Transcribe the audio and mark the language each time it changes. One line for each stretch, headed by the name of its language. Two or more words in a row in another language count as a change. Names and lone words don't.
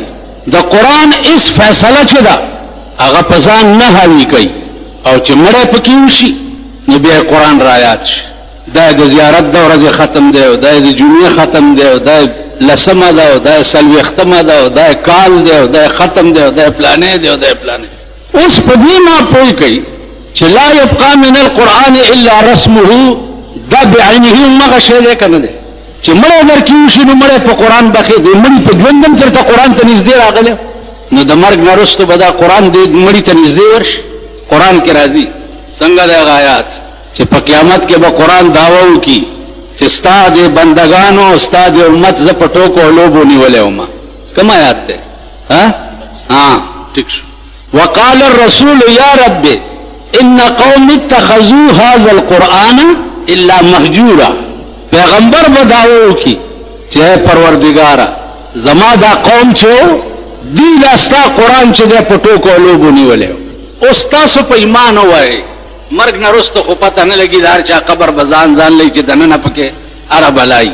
Pashto: د قرآن اس فیصله چې ده هغه په ځان نه حاوي کوي او چې مړی پکې وشي نو بیا قرآن رایاد شي. دا د زیارت د ورځې ختم دی او دا د جمعې ختم دی او دا لسمه ده او دا څلوېښتمه ده او دا کال دی او دا ختم دی او دا پلانې دی او دا پلانې. اوس په دې ما پوه کوي چې
Arabic: لا يبقى من القرآن الا رسمه،
Pashto: دا بعینه مغه شی دی که نه دی چې مړی درکې وشي نو مړی په قرآن بخې دی. مړي په ژوند هم چېرته قرآن ته نږدې راغلی نو د مرګ نه وروسته به دا قرآن دی مړي ته نږدې ورشي. قرآن کې راځي څنګه د هغه آیات چې په قیامت کې به قرآن دعوه وکړي چې ستا د بندګانو ستا د امت زه په ټوکو او لوبو نیولی وم. کوم آیات دی؟ ټیک شو.
Arabic: وقال الرسول یا رب ان قوم اتخذوا هذا القرآن الا مهجورا.
Pashto: پیغمبر به دعوه وکړي چې پروردګاره زما دا قوم چې دی دا ستا قرآن چې دی په ټوکو او لوبو نیولی. اوس تاسو په ایمان ووایئ مرګ نه وروسته خو پته نه لګي د هر چا قبر به ځان لئ چې دننه پکې اره بلایي.